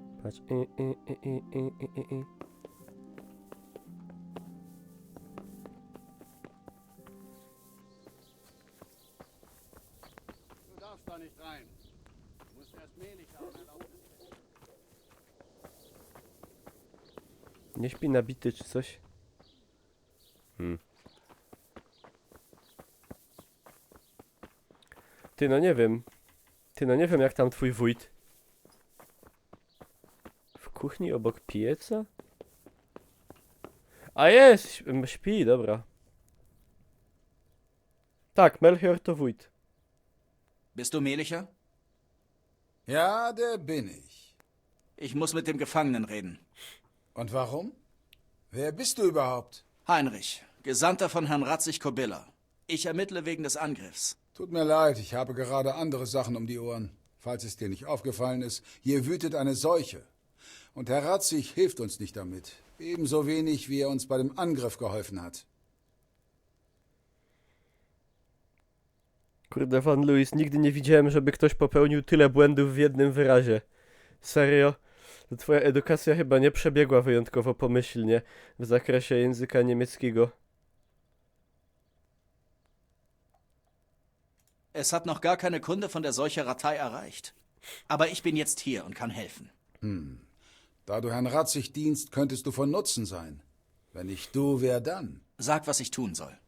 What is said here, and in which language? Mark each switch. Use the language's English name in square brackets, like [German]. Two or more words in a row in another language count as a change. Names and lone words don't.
[Polish] Patrz. [German] Du darfst da nicht rein. Du musst erst Melichar um Erlaubnis bitten. [Polish] Nie śpi nabity czy coś? Ty no nie wiem. Ty no nie wiem jak tam twój wójt. W kuchni obok pieca? A jest! Śpi, dobra. Tak, Melchior to wójt. [German] Bist du Melichar? Ja, der bin ich. Ich muss mit dem Gefangenen reden. Und warum? Wer bist du überhaupt? Heinrich, Gesandter von Herrn Ratzig-Kobyla. Ich ermittle wegen des Angriffs. Tut mir leid, ich habe gerade andere Sachen um die Ohren. Falls es dir nicht aufgefallen ist, hier wütet eine Seuche. Und Herr Ratzig hilft uns nicht damit. Ebenso wenig, wie er uns bei dem Angriff geholfen hat. [Polish] Kurde, Van Luis, nigdy nie widziałem, żeby ktoś popełnił tyle błędów w jednym wyrazie. Serio? To twoja edukacja chyba nie przebiegła wyjątkowo pomyślnie w zakresie języka niemieckiego. [German] Es hat noch gar keine Kunde von der Seucherei erreicht. Aber ich bin jetzt hier und kann helfen. Da du Herrn Ratzig dienst, könntest du von Nutzen sein. Wenn nicht du, wer dann? Sag, was ich tun soll.